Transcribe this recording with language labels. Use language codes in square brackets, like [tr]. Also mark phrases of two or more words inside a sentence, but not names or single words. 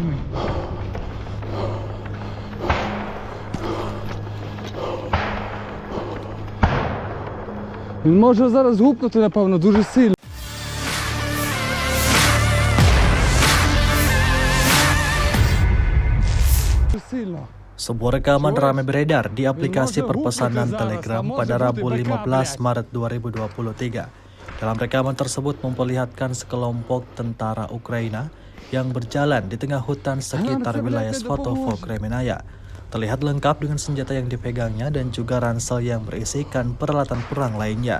[uk] Він може зараз гупнути, напевно, дуже сильно. Сильно. [id] Sebuah rekaman ramai beredar di aplikasi perpesanan Telegram pada Rabu 15 Maret 2023. Dalam rekaman tersebut memperlihatkan sekelompok tentara Ukraina yang berjalan di tengah hutan sekitar wilayah Svatopol Kremenaya. Terlihat lengkap dengan senjata yang dipegangnya dan juga ransel yang berisikan peralatan perang lainnya.